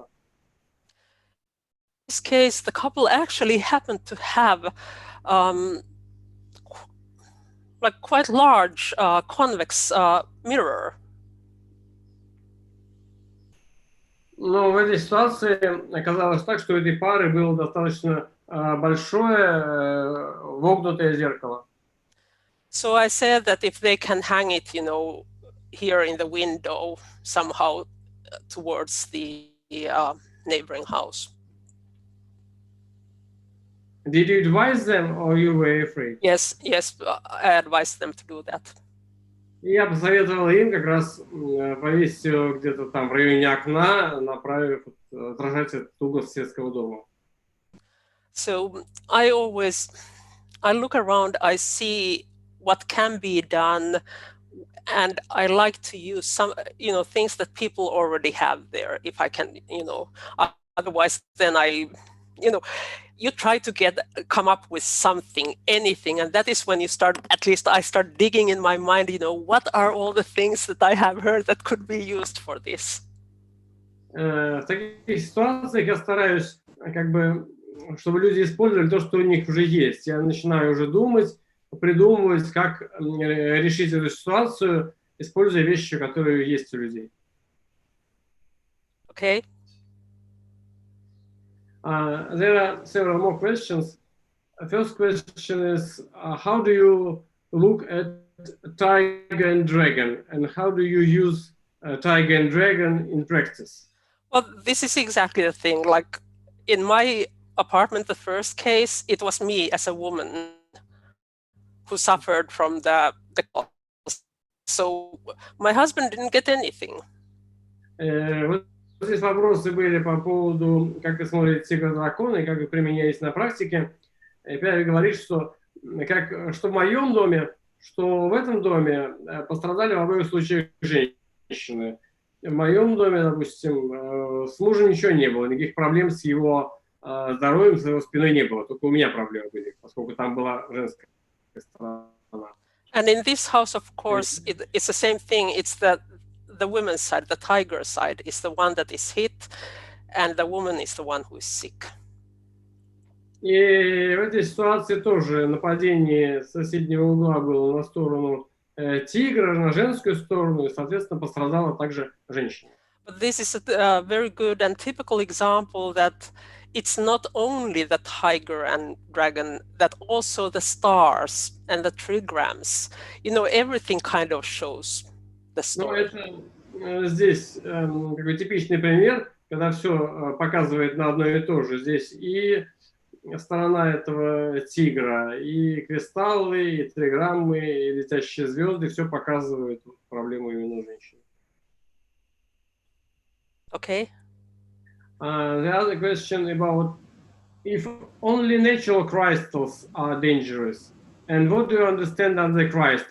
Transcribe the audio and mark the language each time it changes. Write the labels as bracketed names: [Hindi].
[English] In this case, the couple actually happened to have like quite large convex mirror. [Russian] Но в этой ситуации оказалось так, что у этой пары было достаточно большое вогнутое зеркало. [English] So I said that if they can hang it, you know, here in the window somehow towards the neighboring house. Did you advise them or you were afraid? Yes, I advised them to do that. [Russian] И я посоветовал им как раз повесить ее где-то там в районе окна, направив, отражать этот угол соседского дома. [English] So I look around, I see what can be done, and I like to use some, you know, things that people already have there, if I can, you know. Otherwise, then you know, you try to come up with something, anything, and that is when you start, at least I start digging in my mind, you know, what are all the things that I have heard that could be used for this? [Russian] В таких ситуациях я стараюсь, как бы, чтобы люди использовали то, что у них уже есть. Я начинаю уже думать, придумывать, как решить эту ситуацию, используя вещи, которые есть у людей. [English] Okay. There are several more questions. First question is, how do you look at tiger and dragon, and how do you use tiger and dragon in practice? Well, this is exactly the thing. Like in my apartment, the first case, it was me as a woman who suffered from the calls. So my husband didn't get anything. [Russian] Вот здесь вопросы были по поводу, как вы смотрите «Тигра, дракона» и как вы применяете на практике. И Пяйви говорит, что в моем доме, что в этом доме пострадали в обоих случаях женщины. В моем доме, допустим, с мужем ничего не было, никаких проблем с его здоровьем, с его спиной не было. Только у меня проблемы были, поскольку там была женская сторона. [English] And in this house, of course, it's the same thing. It's the women's side, the tiger side, is the one that is hit, and the woman is the one who is sick. [Russian] И в этой ситуации тоже нападение с соседнего угла было на сторону тигра, на женскую сторону, и, соответственно, пострадала также женщина. [English] But this is a very good and typical example that it's not only the tiger and dragon, that also the stars and the trigrams, you know, everything kind of shows the story. [Russian] Ну, это здесь такой типичный пример, когда все показывает на одно и то же. Здесь и сторона этого тигра, и кристаллы, и триграммы, и летящие звезды, все показывают проблему именно женщины. [English] Okay. The other question about if only natural crystals are dangerous, and what do you understand under crystals?